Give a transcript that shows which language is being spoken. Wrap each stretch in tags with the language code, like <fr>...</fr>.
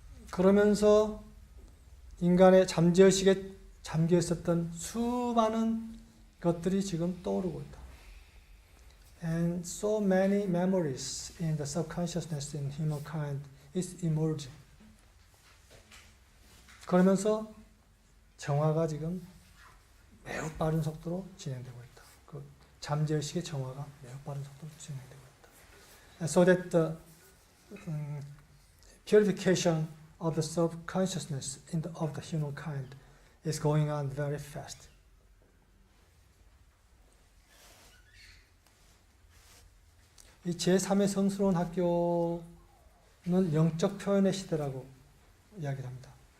<ko>그러면서 인간의 잠재의식에 잠겨 있었던 수많은 것들이 지금 떠오르고 있다.</ko> <en>And so many memories in the subconsciousness in humankind is emerging.</en> <ko>그러면서 정화가 지금 매우 빠른 속도로 진행되고 있다. 그 잠재의식의 정화가 매우 빠른 속도로 진행되고 있다.</ko> <en>And so that the purification of the subconsciousness of the humankind is going on very fast.</en> <ko>이 제3의 성스러운 학교는 영적 표현의 시대라고 이야기를 합니다.</ko>